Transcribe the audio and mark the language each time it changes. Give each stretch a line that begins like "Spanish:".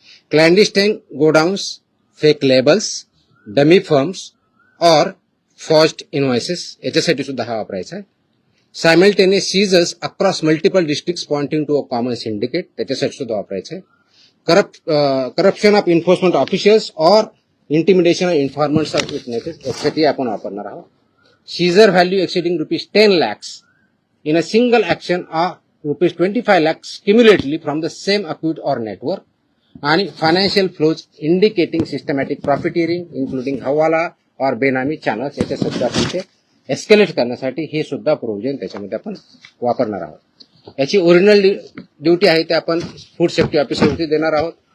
English: clandestine godowns, fake labels, dummy firms or forged invoices
Marathi: याच्यासाठी सुद्धा हा वापरायचा आहे.
English: simultaneous seizures across multiple districts pointing to a common syndicate
Marathi: त्याच्यासाठी सुद्धा वापरायचं आहे.
English: corruption of enforcement officials or intimidation of informants of witnesses
Marathi: यासाठी आपण वापरणार आहोत.
English: Seizure value exceeding ₹10 lakhs in a single action or ₹25 lakhs cumulatively from the same account or network.
Marathi: आणि
English: financial flows indicating systematic profiteering including
Marathi: हवाला और बेनामी channels याच्या सुद्धा आपण ते एस्केलेट करण्यासाठी हे सुद्धा प्रोव्हिजन त्याच्यामध्ये आपण वापरणार आहोत. याची ओरिजिनल ड्युटी आहे ते आपण फूड सेफ्टी ऑफिसरवरती देणार आहोत.